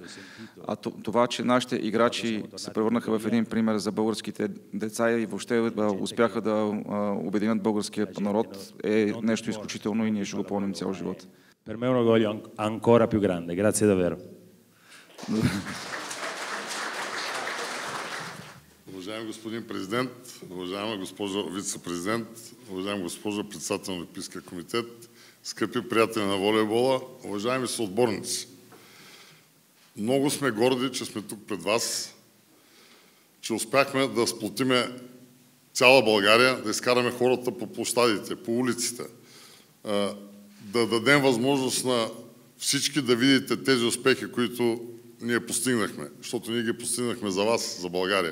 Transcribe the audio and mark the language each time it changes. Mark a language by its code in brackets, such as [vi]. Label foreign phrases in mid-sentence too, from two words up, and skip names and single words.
[bg] А това, че нашите играчи се превърнаха в един пример за българските деца и въобще успяха да обединят българския народ, е нещо изключително и ние ще го помним цял живот. [it] Per me è un orgoglio ancora più grande. Grazie davvero. [bg] Уважаеми господин президент, уважаема госпожо вице-президент, уважаема госпожо председател на Олимпийския комитет, скъпи приятели на волейбола, уважаеми съотборници. Много сме горди, че сме тук пред вас, че успяхме да сплотиме цяла България, да изкараме хората по площадите, по улиците, да дадем възможност на всички да видите тези успехи, които ние постигнахме, защото ние ги постигнахме за вас, за България.